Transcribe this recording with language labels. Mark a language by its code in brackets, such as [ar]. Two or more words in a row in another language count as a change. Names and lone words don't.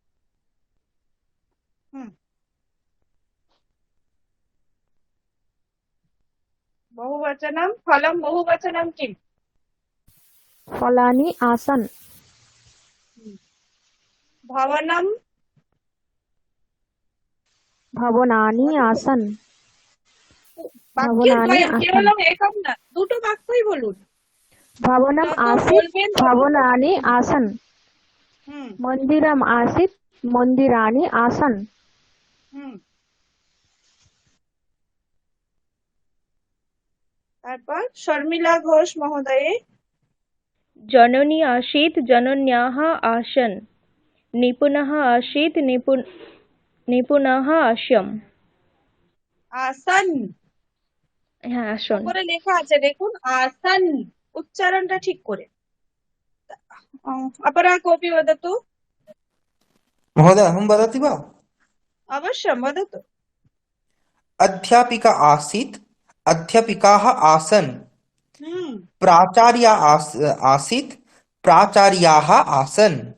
[sa] बहुवचनं फलं बहुवचनं किम् फलानि आसन् भवनं भवनानि आसन् বাক্যদ্বয় কেবলম একম [bn] না দুটো বাক্যই বলুন [sa] भवनम् आसीत् भवनानि आसन् मन्दिरम् आसीत् मन्दिराणि आसन् [bn] তারপর শর্মিলা ঘোষ মহোদয়ে [sa] जननी आसीत् जनन्याः आसन् निपुणः आसीत् निपुणाः आसन् आसन [bn] হ্যাঁ আসন উপরে লেখা আছে দেখুন आसन উচ্চারণটা ঠিক করে [sa] अपरा कोऽपि वदतु महोदय अहं वदति वा अवश्यं वदतु अध्यापिका आसीत् अध्यापिकाः आसन् प्राचार्या आसीत् प्राचार्याः आसन्